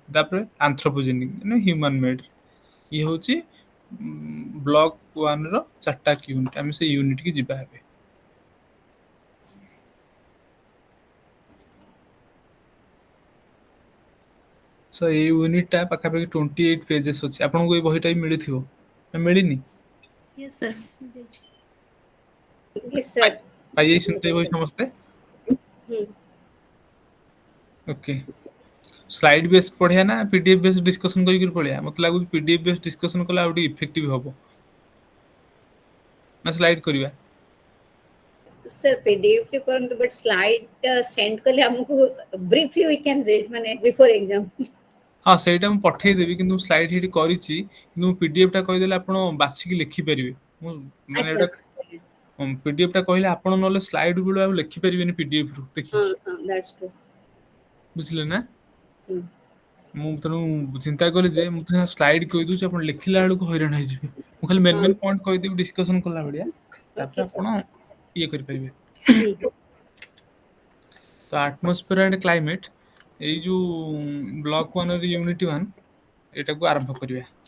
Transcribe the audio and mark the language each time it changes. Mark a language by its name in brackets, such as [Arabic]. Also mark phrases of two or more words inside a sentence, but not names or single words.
[Odia] ତାପରେ ଆନ୍ଥ୍ରୋପୋଜେନିକ ମାନେ [English] human made. [Odia] ଇଏ ହଉଛି ବ୍ଲକ 1 ର 4ଟା ୟୁନିଟ୍। ଆମେ ସେ ୟୁନିଟ୍ କି ଯିବା ଏବେ। ସୋ ଏଇ ୟୁନିଟ୍ ଟା ପାଖାପାଖି 28 ପେଜେସ୍ ଅଛି। ଆପଣଙ୍କୁ ଏଇ ବହିଟା ବି ମିଳିଥିବ ନା ମିଳିନି? [English] Yes, sir. Yes, [Odia] ପାଇ sir. ପାଇଯାଇଛନ୍ତି ତ ଏଇ ବହି ସମସ୍ତେ? Hmm. ଓକେ। [English] slide base [Odia] ପଢିଆ ନା [English] PDF base discussion [Odia] କରିକି ପଢିଆ? ମତେ ଲାଗୁଛି [English] PDF base discussion [Odia] କଲେ ଆଉ ଟିକେ ଇଫେକ୍ଟିଭ ହବ। ନା ସ୍ଲାଇଡ୍ କରିବା? Sir, PDF ଟେ କରନ୍ତୁ, [English] but slide send [Odia] କଲେ ଆମକୁ [English] briefly we can read ମାନେ before exam. [Odia] ହଁ ସେଇଟା ମୁଁ ପଠେଇଦେବି, କିନ୍ତୁ ମୁଁ ସ୍ଲାଇଡ୍ ସେଇଠି କରିଛି। କିନ୍ତୁ ମୁଁ ପିଡିଏଫ୍ ଟା କହିଦେଲେ ଆପଣ ବାଛିକି ଲେଖିପାରିବେ। ମୁଁ ମାନେ ଆଚ୍ଛା। ଏଇଟା ପିଡିଏଫ୍ ଟା କହିଲେ ଆପଣ ନହେଲେ ସ୍ଲାଇଡ୍ ବେଳୁ ଆଉ ଲେଖିପାରିବେନି ପିଡିଏଫ୍ ରୁ ହଁ ଦେଖିକି। ହଁ, [English] that's true. [Odia] ବୁଝିଲେ ନା? Hmm. ମୁଁ ତେଣୁ ଚିନ୍ତା କଲି ଯେ ମୁଁ ତ ସ୍ଲାଇଡ୍ କହିଦଉଛି, ଆପଣ ଲେଖିଲା ବେଳକୁ ହଇରାଣ ହେଇଯିବେ। ମୁଁ ଖାଲି ମେନ୍ ହଁ, [English] main point [Odia] କହିଦେବି ଡିସ୍କସନ କଲା ଭଳିଆ, okay, ତାପରେ sir. ଆପଣ ଇଏ କରିପାରିବେ। ଠିକ୍। ତ [English] atmosphere and climate, [Odia] ଏଇ ଯୋଉ ବ୍ଲକ 1 ର ୟୁନିଟ୍ 1 ଏଇଟାକୁ ଆରମ୍ଭ କରିବା।